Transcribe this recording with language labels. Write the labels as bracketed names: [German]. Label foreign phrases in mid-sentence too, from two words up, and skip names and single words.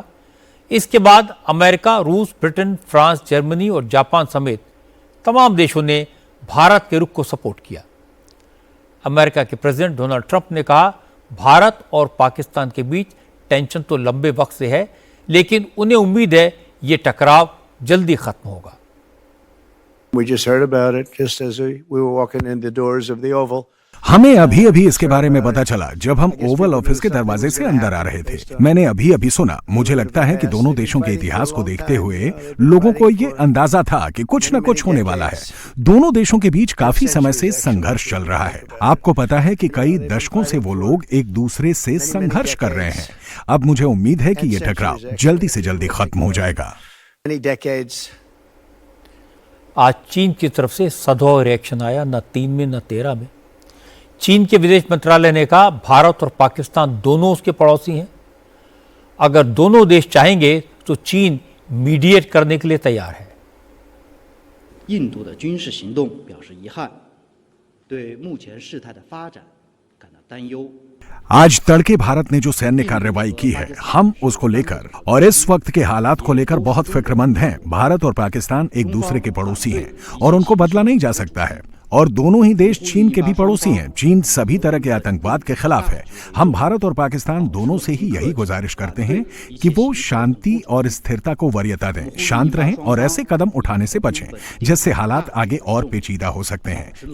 [Hindi] इसके बाद अमेरिका, रूस, ब्रिटेन, फ्रांस, जर्मनी और जापान समेत तमाम देशों ने भारत के रुख को सपोर्ट किया। अमेरिका के प्रेसिडेंट डोनाल्ड ट्रंप ने कहा, भारत और पाकिस्तान के बीच टेंशन तो लंबे वक्त से है, लेकिन उन्हें उम्मीद है ये टकराव जल्दी खत्म होगा। [English] We just heard about it just as we were walking in the doors of the Oval. [Hindi] हमें अभी अभी इसके बारे में पता चला जब हम ओवल ऑफिस के दरवाजे से अंदर आ रहे थे। मैंने अभी अभी सुना। मुझे लगता है कि दोनों देशों के इतिहास को देखते हुए लोगों को ये अंदाजा था कि कुछ न कुछ होने वाला है। दोनों देशों के बीच काफी समय से संघर्ष चल रहा है। आपको पता है कि कई दशकों से वो लोग एक दूसरे से संघर्ष कर रहे हैं। अब मुझे उम्मीद है कि ये टकराव जल्दी से जल्दी खत्म हो जाएगा। आज चीन की तरफ से सधोर रिएक्शन आया, न 3 में न 13 में। चीन के विदेश मंत्रालय ने कहा, भारत और पाकिस्तान दोनों उसके पड़ोसी हैं। अगर दोनों देश चाहेंगे तो चीन मीडिएट करने के लिए तैयार है। [Chinese] 印度的军事行动表示遗憾，对目前事态的发展感到担忧。 [Hindi] आज तड़के भारत ने जो सैन्य कार्रवाई की है, हम उसको लेकर और इस वक्त के हालात को लेकर बहुत फिक्रमंद हैं। भारत और पाकिस्तान एक दूसरे के पड़ोसी हैं और उनको बदला नहीं जा सकता है और दोनों ही देश चीन के भी पड़ोसी हैं। चीन सभी तरह के आतंकवाद के खिलाफ है। हम भारत और पाकिस्तान दोनों से ही यही गुजारिश करते हैं कि वो शांति और स्थिरता को वरीयता दें, शांत रहें और ऐसे कदम उठाने से बचें जिससे हालात आगे और पेचीदा हो सकते हैं।